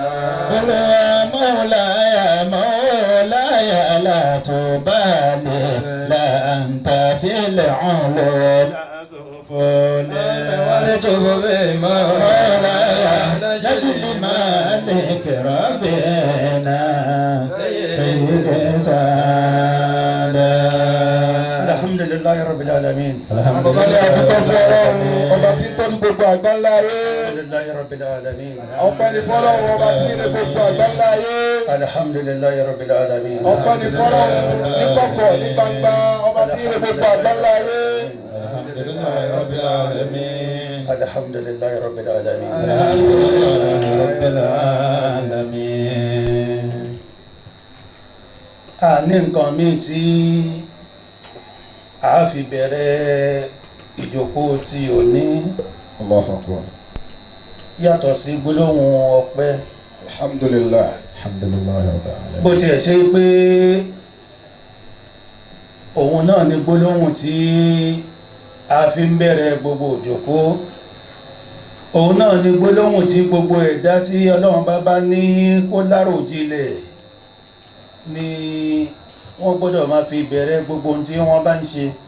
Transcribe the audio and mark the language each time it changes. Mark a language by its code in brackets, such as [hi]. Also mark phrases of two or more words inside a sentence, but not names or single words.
[ar] مولاي مولاي لا تبالي لا أنت في العلو والتف بمولاي نجل مالك ربنا سيد سادة. الحمد لله رب العالمين. الحمد لله رب العالمين. [yo] ọpẹ́ ni fọ́lọ́run ọba tí ní gbogbo àgbáńlá ayé. [ar] الحمد لله رب العالمين. [yo] ọpẹ́ ni fọ́lọ́run ní kọ̀kọ̀ ní gbangba ọba tí ní gbogbo àgbáńlá ayé. [ar] الحمد لله رب العالمين. الحمد لله رب العالمين. رب العالمين. [yo] a ní nǹkan míì tí a fi bẹ̀rẹ̀ ìjókòó tí ò ní [ar] الله أكبر. [yo] yàtọ̀ sí gbólóhùn ọpẹ́. [ar] alhamdulillah. [yo] bó tiẹ̀ ṣe pé òun náà ni gbólóhùn tí a fi ń bẹ̀rẹ̀ gbogbo ìjókòó òun náà ni gbólóhùn tí gbogbo ẹ̀dá tí Ọlọ́run bá ní kó láròjinlẹ̀ ni wọ́n gbọ́dọ̀ máa fi bẹ̀rẹ̀ gbogbo ohun tí wọ́n bá ń ṣe.